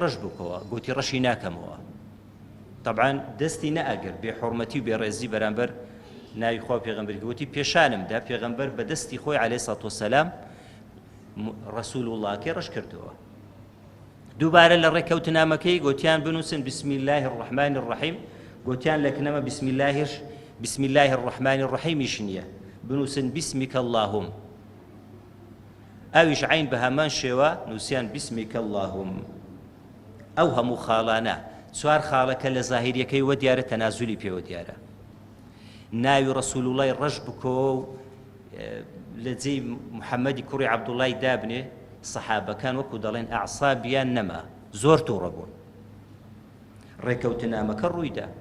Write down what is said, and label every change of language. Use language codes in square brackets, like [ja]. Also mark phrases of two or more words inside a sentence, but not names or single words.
[ckb] ڕەش بکەوە گوتی ڕەشی ناکەمەوە طبعا دەستی نەئەگر بێحوڕمەتی و بێڕێزی بەرامبەر ناوی خوا پێغەمبەری گوتی پێشانمدا پێغەمبەر بە دەستی خۆی [ar] عەلەیهی سەڵات وەسەلام ڕەسوول الله [ckb] کێ ڕەش کردەوە دووبارە لە ڕێکەوتنامەکەی گوتیان بنووسن [ar] بسم الله الرحمن الرحیم [ckb] گوتیان لە کنەمە [ar] بسم الله الرحمن الرحیمیش [ckb] نییە بنووسن [ar] بسمك اللهم [ckb] ئەویش عین بە هەمان شێوە نووسیان [ar] بسمك اللهم [ckb] ئەو هەموو خاڵانە چوار خاڵەکە لە زاهیریەکەی وە دیارە تەنازولی پێوە دیارە ناوی ڕەسوول اللای ڕەش بکۆ و لە جێی محەممەدی کوڕی عەبدوڵڵای دابنێ سەحابەکان وەکو دەڵێن ئەعسابیان نەما زۆر تووڕە بوون ڕێکەوتنامەکە ڕوویدا